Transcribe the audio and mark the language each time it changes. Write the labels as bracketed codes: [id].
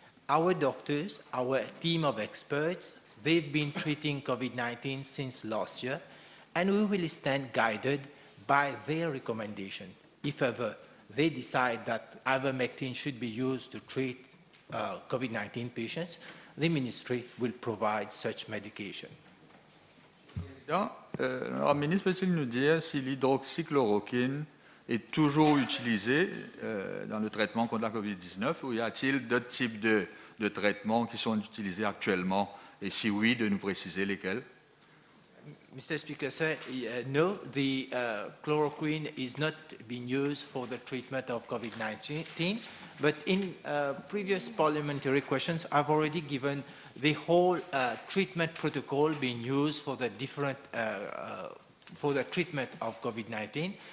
[en] Our doctors, our team of experts, they've been treating COVID-19 since last year, and we will stand guided by their recommendation. If ever they decide that ivermectin should be used to treat COVID-19 patients, the ministry will provide such medication. [fr] Le ministre peut-il nous dire si l'hydroxychloroquine est toujours utilisée dans le traitement contre la COVID-19 ou y a-t-il d'autres types de traitements qui sont utilisés actuellement et si oui, de nous préciser lesquels? [en] Mr. Speaker, sir, no, the chloroquine is not being used for the treatment of COVID-19, but in previous parliamentary questions, I've already given the whole treatment protocol being used for the different, for the treatment of COVID-19.